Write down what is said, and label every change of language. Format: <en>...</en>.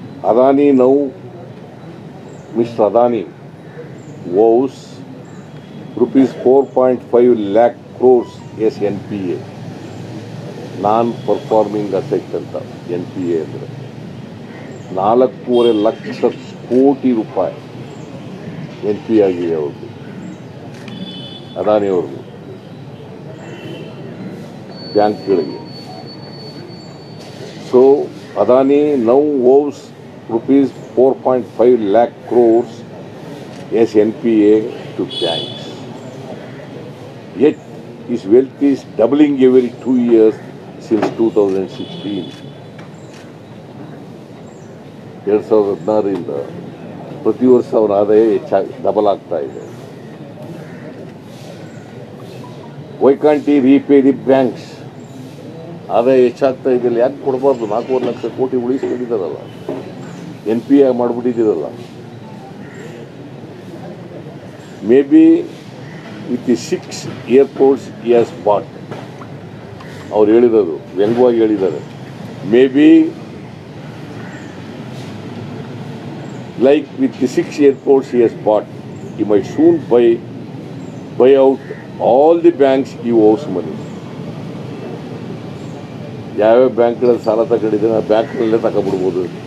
<en>Adani now mister Adani vows rupees 4.5 lakh crores as NPA, non performing asset</en> <kn>ಅಂತ. NPA ಅಂದರೆ 4.5 ಲಕ್ಷ ಕೋಟಿ ರೂಪಾಯಿ NPA ಆಗಿದೆ ಅವ್ರದ್ದು, ಅದಾನಿ ಅವ್ರದ್ದು ಬ್ಯಾಂಕ್ಗಳಿಗೆ.</kn> <en>So Adani now vows rupees 4.5 lakh crores as NPA to banks. Yet his wealth is doubling every 2 years since 2016.</en> <kn>2016 ಪ್ರತಿ ವರ್ಷ ಅವರ ಆದಾಯ ಡಬಲ್ ಆಗ್ತಾ ಇದೆ.</kn> <en>Why can't he repay the banks?</en> <kn>ಆದಾಯ ಹೆಚ್ಚಾಗ್ತಾ ಇದೆಯಲ್ಲ, ಯಾಕೆ ಕೊಡಬಾರ್ದು? 4.5 ಲಕ್ಷ ಕೋಟಿ ಉಳಿಸ್ಕೊಂಡಿದ್ದಾರಲ್ಲ, NPA ಮಾಡಿಬಿಟ್ಟಿದ್ದೀರಲ್ಲ.</kn> <en>Maybe with the 6 airports he has bought.</en> <kn>ಅವ್ರು ಹೇಳಿರೋದು ವ್ಯಂಗ್ಯವಾಗಿ ಹೇಳಿದ್ದಾರೆ.</kn> <en>Maybe like with the 6 airports he has bought, he might soon buy out all the banks he owes money.</en> <kn>ಯಾವ್ಯಾವ ಬ್ಯಾಂಕ್ಗಳಲ್ಲಿ ಸಾಲ ತಗೊಂಡಿದ್ದಾನೆ ಆ ಬ್ಯಾಂಕ್ನಲ್ಲೇ ತಗೊಂಡ್ಬಿಡ್ಬೋದು.</kn>